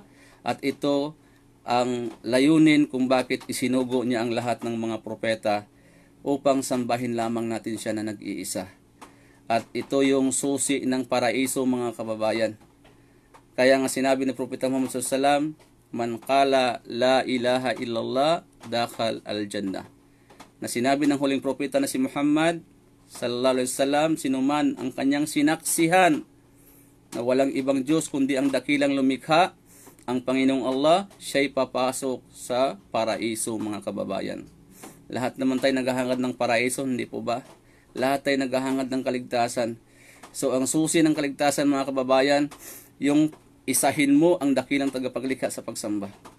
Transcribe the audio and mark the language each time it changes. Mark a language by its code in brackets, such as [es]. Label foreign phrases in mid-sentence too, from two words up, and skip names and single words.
[tl] At ito ang layunin kung bakit isinugo niya ang lahat ng mga propeta upang sambahin lamang natin siya na nag-iisa. At ito yung susi ng paraiso, mga kababayan. Kaya nga sinabi ng Propeta Muhammad SAW, [ar] من قال لا إله إلا الله دخل الجنة. [tl] Na sinabi ng huling propeta na si Muhammad [ar] صلى الله عليه وسلم, [tl] sinuman ang kanyang sinaksihan na walang ibang Diyos kundi ang dakilang lumikha, ang Panginoong Allah, siya'y papasok sa paraiso, mga kababayan. Lahat naman tayo naghahangad ng paraiso, hindi po ba? Lahat tayo naghahangad ng kaligtasan. So ang susi ng kaligtasan, mga kababayan, yung isahin mo ang dakilang tagapaglikha sa pagsamba.